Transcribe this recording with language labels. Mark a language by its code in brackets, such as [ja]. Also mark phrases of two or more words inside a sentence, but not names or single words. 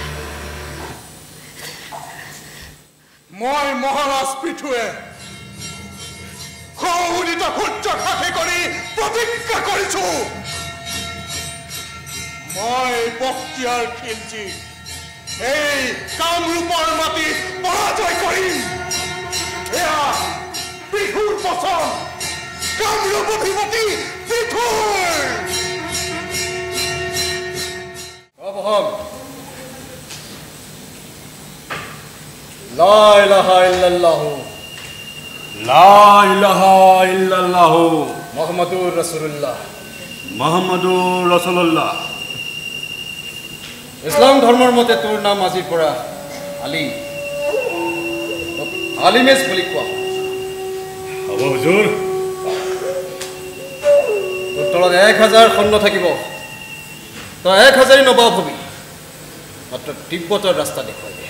[as] মই মহাৰাজ পৃথুৱে সৌদিত সূৰ্য সাক্ষী কৰি প্ৰতিজ্ঞা কৰিছো মই বক্তিয়াৰ খিলজী এই কামৰূপৰ মাটি পৰাজয় কৰিম এয়া পৃথুৰ বচন কামৰূপ অধিপতি পৃথুৰ [ar] অবহম لا إله إلا الله لا إله إلا الله محمد رسول الله محمد رسول الله [as] ইসলাম ধৰ্মৰ মতে তোৰ নাম আজিৰ পৰা আলী আলিমেজ বুলি কোৱা হ'ব হুজুৰ তোৰ তলত 1000 সৈন্য থাকিব তই 1000 নবাব হবি মাত্ৰ তিব্বতৰ ৰাস্তা দেখুৱাই দে